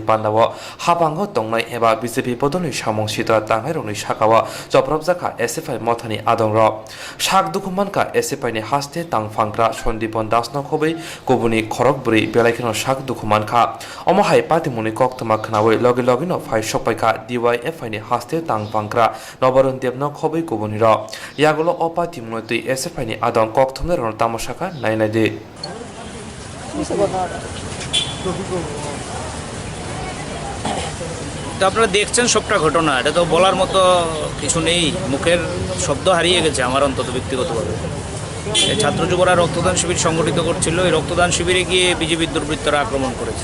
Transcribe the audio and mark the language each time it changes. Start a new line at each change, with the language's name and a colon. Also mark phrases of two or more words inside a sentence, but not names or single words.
Kok Borok: पान्दाव हाबांग दंनाय एबा बिजेपि बदलनि सामं सिद्रा तांगायरंनि साखाव जब्रबजाखा एसएफआई मथानि आदंर साक दुखुमानका एसएफआईनि हास्ते तांफांग्रा सन्दीपन दासनखबै गुबुनि खरक ब्रै बेलायखिनो साक दुखुमानखा अमहाय पातिमुनि कोक्तमा खनावै लगे फाइ सपायखा डिवाइएफआईनि हास्ते तांफांग्रा नबरन देबन खबै गुबुनिर यागुलो अपातिमुनि तै एसएफआईनि आदं कोक्तमने रन तामसाखा नायनायदे
Bangla: তো আপনারা দেখছেন সবটা ঘটনা, এটা তো বলার মতো কিছু নেই, মুখের শব্দ হারিয়ে গেছে আমার অন্তত ব্যক্তিগতভাবে। এই ছাত্র যুবরা রক্তদান শিবির সংগঠিত করছিল, এই রক্তদান শিবিরে গিয়ে বিজেপির দুর্বৃত্তরা আক্রমণ করেছে।